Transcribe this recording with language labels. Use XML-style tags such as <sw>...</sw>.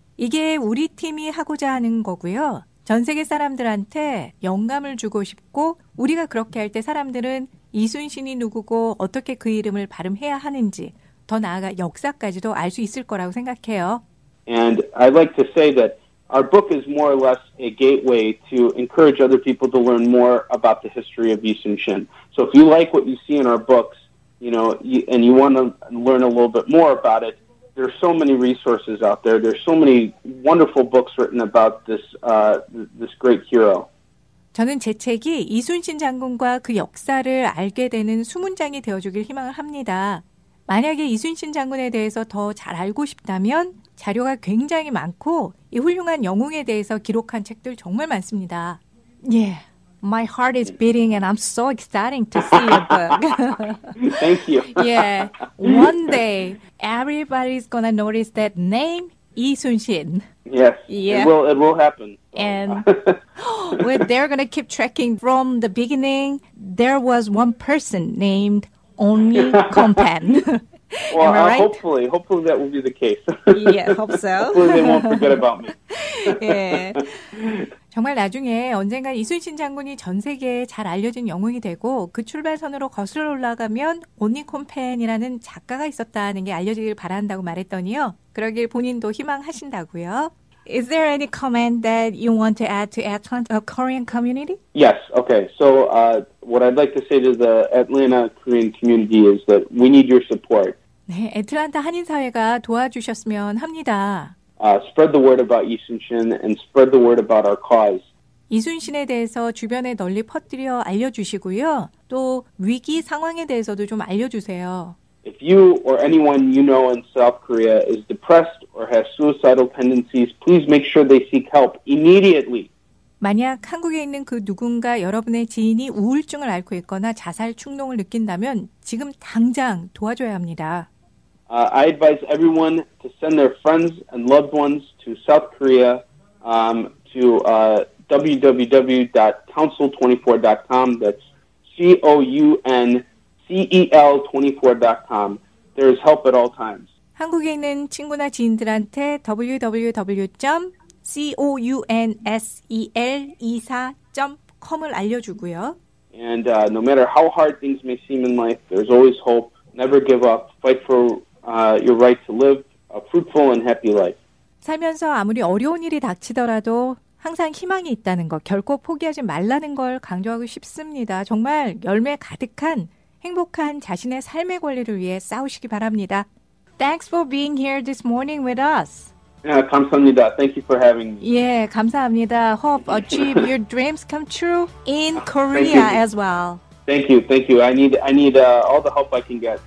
<ko>이게 우리 팀이 하고자 하는 거고요. 전 세계 사람들한테 영감을 주고 싶고 우리가 그렇게 할 때 사람들은 이순신이 누구고 어떻게 그 이름을 발음해야 하는지 더 나아가 역사까지도 알 수 있을 거라고 생각해요.</ko> <en>And I'd like to say that our book is more or less a gateway to encourage other people to learn more about the history of Yisun Shin. So if you like what you see in our books, and you want to learn a little bit more about it, there's so many resources out there. There's so many wonderful books written about this great hero.</en> <ko>저는 제 책이 이순신 장군과 그 역사를 알게 되는 수문장이 되어주길 희망을 합니다. 만약에 이순신 장군에 대해서 더 잘 알고 싶다면 자료가 굉장히 많고 이 훌륭한 영웅에 대해서 기록한 책들 정말 많습니다.</ko> <en>Yeah, my heart is beating and I'm so excited to see your book. Thank you. Yeah, one day everybody's gonna notice that name, 이순신. Yes, Yeah. it will happen. And they're gonna keep tracking from the beginning. There was one person named Only Kompan. Well, Am I right? hopefully that will be the case. Yeah, hope so. Hopefully they won't forget about me.</en> <ko>예. 정말 나중에 언젠가 이순신 장군이 전 세계에 잘 알려진 영웅이 되고 그 출발선으로 거슬러 올라가면 온니 콤펜이라는 작가가 있었다는 게 알려지길 바란다고 말했더니요. 그러길 본인도 희망하신다고요.</ko> <en>Is there any comment that you want to add to Atlanta Korean community? Yes. Okay. So what I'd like to say to the Atlanta Korean community is that we need your support.</en> <ko>네, 애틀란타 한인사회가 도와주셨으면 합니다.</ko> <en>Spread the word about Yisun Shin and spread the word about our cause.</en> <ko>이순신에 대해서 주변에 널리 퍼뜨려 알려주시고요. 또 위기 상황에 대해서도 좀 알려주세요.</ko> <en>If you or anyone you know in South Korea is depressed or has suicidal tendencies, please make sure they seek help immediately.</en> <ko>만약 한국에 있는 그 누군가 여러분의 지인이 우울증을 앓고 있거나 자살 충동을 느낀다면 지금 당장 도와줘야 합니다.</ko> <en>I advise everyone to send their friends and loved ones to South Korea to www.council24.com. That's COUNCEL24.com. There is help at all times.</en> <ko>한국에 있는 친구나 지인들한테 www.counsel24.com을 알려주고요.</ko> <en>And no matter how hard things may seem in life, there's always hope. Never give up. Fight for your right to live a fruitful and happy life.</en> <ko>살면서 아무리 어려운 일이 닥치더라도 항상 희망이 있다는 것, 결코 포기하지 말라는 걸 강조하고 싶습니다. 정말 열매 가득한 행복한 자신의 삶의 권리를 위해 싸우시기 바랍니다.</ko> <en>Thanks for being here this morning with us.</en> <ko>감사합니다.</ko> <en>Thank you for having me.</en> <ko>예, 감사합니다.</ko> <en>Hope achieve your dreams come true in Korea as well. Thank you. I need all the help I can get.</en>